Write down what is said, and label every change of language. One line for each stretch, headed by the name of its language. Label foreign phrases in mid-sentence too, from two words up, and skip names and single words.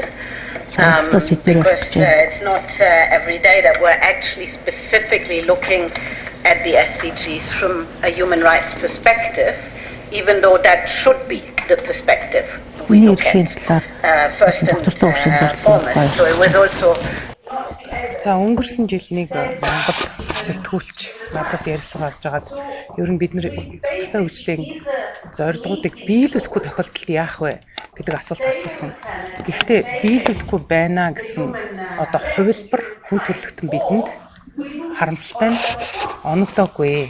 English: Because it's not every day that we're actually specifically looking at the SDGs from a human rights perspective, even though that should be the perspective we look at first and foremost. So it was also.
Mongolian: За өнгөрсөн жил нэг Монгол сэтгүүлч надаас ярилцлага авч байгаад ер нь бид нэр тогтвортой хөгжлийн зорилгоодыг биелүүлэхгүй тохиолдолд яах вэ гэдэг асуулт асуусан. Гэхдээ биелүүлэхгүй байна гэсэн одоо хувилбар хүн төрөлхтөн бидэнд харамсалтай нь оногдоогүй.